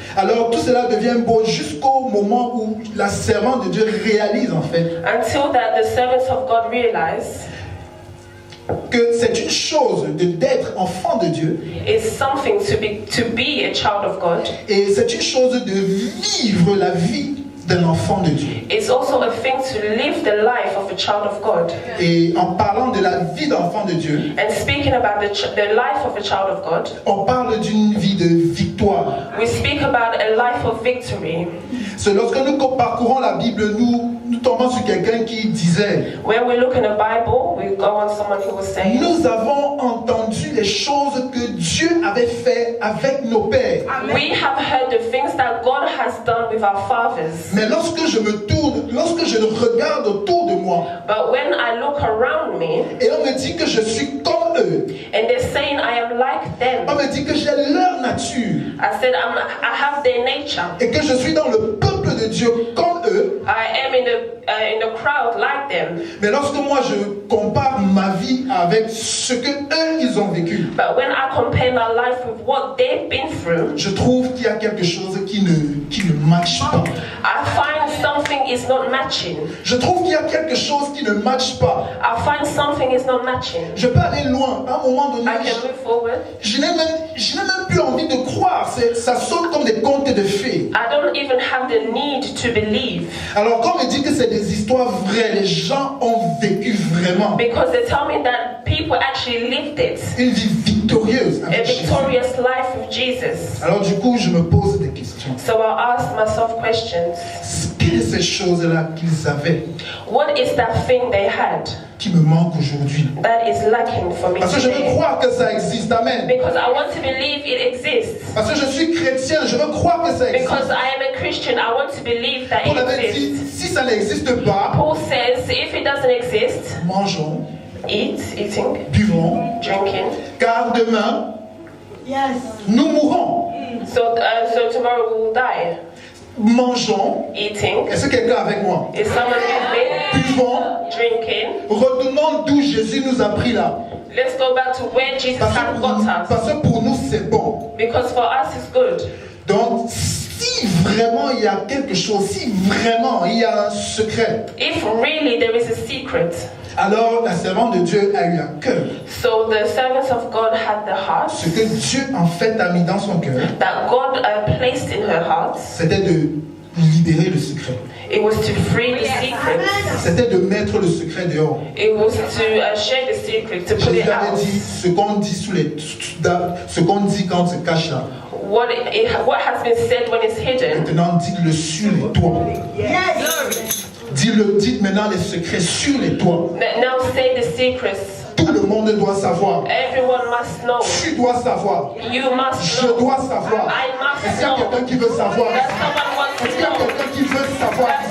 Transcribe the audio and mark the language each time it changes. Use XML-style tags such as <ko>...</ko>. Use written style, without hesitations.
<fr>Alors tout cela devient beau jusqu'au moment où la servante de Dieu réalise en fait.</fr> <en>Until that the servants of God realize</en> <fr>que c'est une chose d'être enfant de Dieu.</fr> <en>It's something to be a child of God.</en> <fr>Et c'est une chose de vivre la vie d'un enfant de Dieu.</fr> <en>It's also a thing to live the life of a child of God.</en> <fr>Et en parlant de la vie d'enfant de Dieu,</fr> <en>and speaking about the life of a child of God,</en> <fr>on parle d'une vie de victoire.</fr> <en>We speak about a life of victory.</en> <fr>C'est lorsque nous parcourons la Bible, nous tombons sur quelqu'un qui disait,</fr> <en>when we look in the Bible, we go on someone who was saying,</en> <fr>nous avons entendu les choses que Dieu avait fait avec nos pères.</fr> <en>We have heard the things that God has done with our fathers.</en> <fr>Mais lorsque je me tourne, lorsque je regarde autour de moi,</fr> <en>but when I look around me,</en> <fr>et on me dit que je suis comme eux,</fr> <en>and they're saying I am like them,</en> <fr>on me dit que j'ai leur nature,</fr> <en>I said I have their nature,</en> <fr>et que je suis dans le peuple de Dieu comme eux,</fr> <en>I am in the crowd like them.</en> <fr>Mais lorsque moi je compare ma vie avec ce que eux ils ont vécu,</fr> <en>but when I compare my life with what they've been through,</en> <fr>je trouve qu'il y a quelque chose qui ne matche pas.</fr> <en>I find something is not matching.</en> <fr>Je trouve qu'il y a quelque chose qui ne matche pas.</fr> <en>I find something is not matching.</en> <fr>Je peux aller loin. À un moment donné,</fr> <en>I can move forward.</en> <fr>Je n'ai même plus envie de croire. Ça saute comme des contes de fées.</fr> <en>I don't even have the need to believe.</en> <fr>Alors quand on me dit que c'est des histoires vraies, les gens ont vécu vraiment.</fr> <en>Because they tell me that people actually lived it.</en> <fr>Une vie victorieuse.</fr> <en>A victorious life with Jesus.</en> <fr>Alors du coup, je me pose des questions.</fr> <en>So I ask myself questions.</en> <fr>Quelles sont ces choses-là qu'ils avaient?</fr> <en>What is that thing they had?</en> <fr>Qui me manque aujourd'hui.</fr> <en>That is lacking for me.</en> <fr>Parce que je veux croire que ça existe, amen.</fr> <en>Because I want to believe it exists.</en> <fr>Parce que je suis chrétien, je veux croire que ça existe.</fr> <en>Because I am a Christian, I want to believe that</en> <fr>Paul avait</fr> <en>it</en> <fr>dit,</fr> <en>exists.</en> <fr>si ça n'existe pas,</fr> <en>Paul says, if it doesn't exist,</en> <fr>mangeons,</fr> <en>eating,</en> <fr>buvons,</fr> <en>drinking,</en> <fr>car demain, nous mourrons.</fr> <en>So tomorrow we will die.</en> <fr>mangeons.</fr> <en>Eating.</en> <fr>Est-ce que quelqu'un est avec moi?</fr> <en>Is someone with me?</en> <fr>Buvons.</fr> <en>Drinking.</en> <fr>Retournons d'où Jésus nous a pris là.</fr> <en>Let's go back to where Jesus had got us.</en> <fr>Parce que pour nous c'est bon.</fr> <en>Because for us it's good.</en> <fr>Donc si vraiment il y a quelque chose, si vraiment il y a un secret,</fr> <en>if really there is a secret,</en> <fr>alors la servante de Dieu a eu un cœur.</fr> <en>So the servants of God had the heart.</en> <fr>Ce que Dieu en fait a mis dans son cœur.</fr> <en>That God placed in her heart.</en> <fr>C'était de libérer le secret.</fr> <en>It was to free the secret.</en> <fr>C'était de mettre le secret dehors.</fr> <en>It was to share the secret, to put it out.</en> <fr>Dit ce qu'on dit ce qu'on dit quand on se cache là.</fr> <en>What has been said when it's hidden.</en> <fr>Maintenant, dites-le sur les toits.</fr> <en>Yes.</en> <fr>Dites maintenant les secrets sur les toits.</fr> <en>Now say the secrets.</en> <fr>Tout le monde doit savoir.</fr> <en>Everyone must know.</en> <fr>Tu dois savoir.</fr> <en>You must know.</en> <fr>Je dois savoir.</fr> <en>I must</en> <fr>Est-ce qu'il y a quelqu'un qui veut savoir? Est-ce qu'il y a quelqu'un qui veut savoir?</fr>